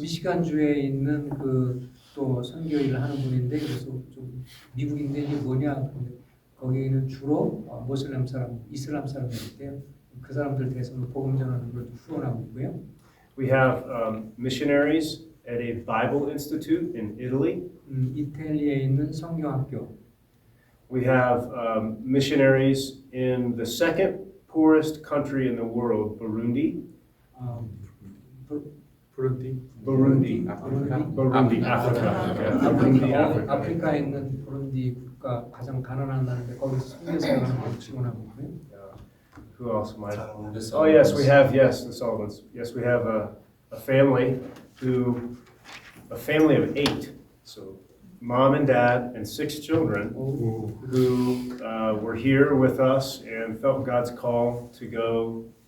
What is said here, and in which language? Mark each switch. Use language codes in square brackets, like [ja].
[ko] 미시간 주에 있는 그 또 선교 일을 하는 분인데 그래서 좀 미국인데 이게 뭐냐? 근데 거기는 주로 모슬렘 사람, 이슬람 사람들인데요. 그 사람들 대해서는 복음 전하는 걸 후원하고 있고요. [en] We have missionaries at a Bible Institute in Italy. [ko] 이탈리아에 있는 성경학교. [en] We have missionaries in the second poorest country in the world, Burundi. Burundi, Africa. Burundi, Africa. [ko] 아프리카에 있는 부룬디 국가 가장 가난한 나라인데 거기서 선교사역하는 걸 지원하고 있고요. [en] Who else might? Oh yes, we have the Sullivans. Yes, we have a family of 8. So mom and dad and 6 children who were here with us and felt God's call to go.